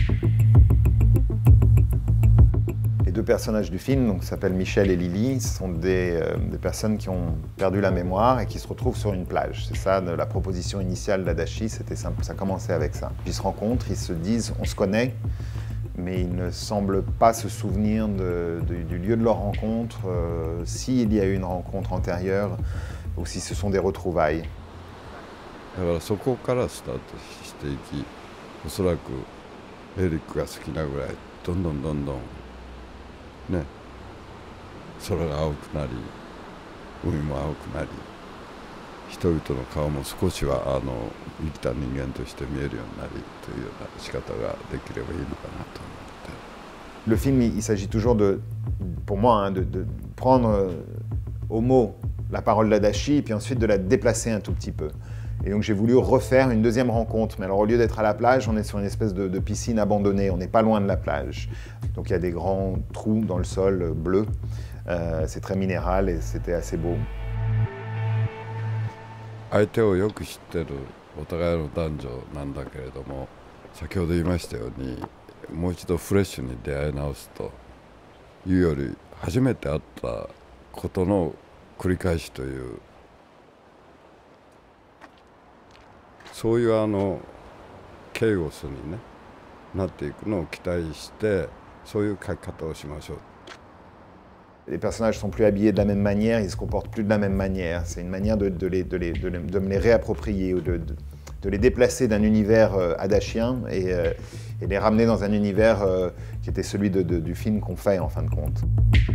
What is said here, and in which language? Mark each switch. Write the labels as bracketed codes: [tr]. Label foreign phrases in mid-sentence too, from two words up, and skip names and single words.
[fr] Les deux personnages du film, donc, s'appellent Michel et Lily, sont des personnes qui ont perdu la mémoire et qui se retrouvent sur une plage. C'est ça, la proposition initiale d'Adachi, c'était simple, ça commençait avec ça. Ils se rencontrent, ils se disent, on se connaît, mais ils ne semblent pas se souvenir du lieu de leur rencontre, s'il y a eu une rencontre antérieure ou si ce sont des retrouvailles. [ja] だからそこからスタートしていき、おそらくエリックが好きなぐらいどんどんね、空が青くなり、海も青くなり、人々の顔も少しは生きた人間として見えるようになりというような仕方ができればいいのかなと思って。 [fr] Le film, il s'agit toujours pour moi, de prendre au mot la parole d'Adachi, puis ensuite de la déplacer un tout petit peu. Et donc j'ai voulu refaire une deuxième rencontre. Mais alors au lieu d'être à la plage, on est sur une espèce de piscine abandonnée. On n'est pas loin de la plage. Donc il y a des grands trous dans le sol bleu. C'est très minéral et c'était assez beau. [ja] 相手をよく知ってるお互いの男女なんだけれども、先ほど言いましたように、もう一度フレッシュに出会い直すというより、初めて会ったことの繰り返しという、そういうケイオスに、ね、なっていくのを期待して、そういう書き方をしましょう。 [fr] Les personnages sont plus habillés de la même manière, ils se comportent plus de la même manière. C'est une manière de me les réapproprier, ou de les déplacer d'un univers adachien et les ramener dans un univers qui était celui du film qu'on fait en fin de compte.